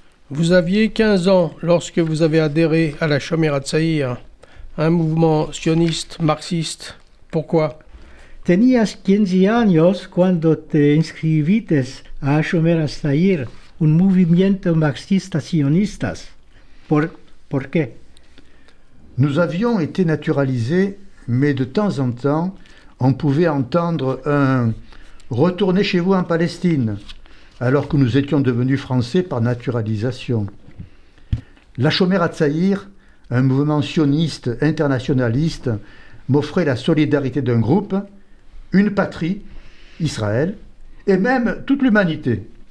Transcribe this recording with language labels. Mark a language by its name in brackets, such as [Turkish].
[French] Vous aviez 15 ans lorsque vous avez adhéré à la Shomer HaTzaïr, un mouvement sioniste, marxiste. Pourquoi? [Ladino] Tenías 15 años cuando te inscribiste a Shomer HaTzaïr, un movimiento marxista sionista. ¿Por qué? [French] Nous avions été naturalisés, mais de temps en temps, on pouvait entendre un « retournez chez vous en Palestine », alors que nous étions devenus français par naturalisation. La Shomer HaTzaïr, un mouvement sioniste internationaliste, m'offrait la solidarité d'un groupe, une patrie, Israël, et même toute l'humanité.